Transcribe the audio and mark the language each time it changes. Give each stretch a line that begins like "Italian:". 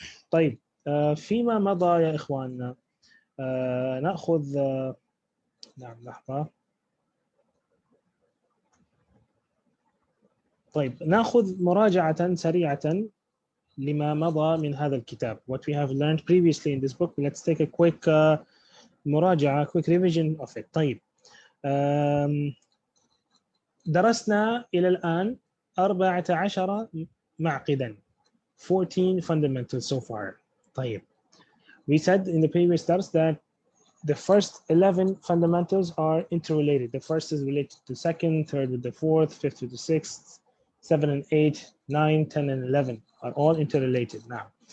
Arabic: طيب، فيما مضى يا إخواننا نأخذ نعم لحظة. طيب، نأخذ مراجعة سريعة لما مضى من هذا الكتاب.
English: What we have learned previously in this book. Let's take a quick مراجعة, quick revision of it.
Arabic: طيب، درسنا إلى الآن 14 معقدا,
English: 14 fundamentals so far. طيب, we said in the previous dars that the first 11 fundamentals are interrelated. The first is related to second, third with the fourth, fifth with the sixth, 7 and 8, 9, 10 and 11 are all interrelated now.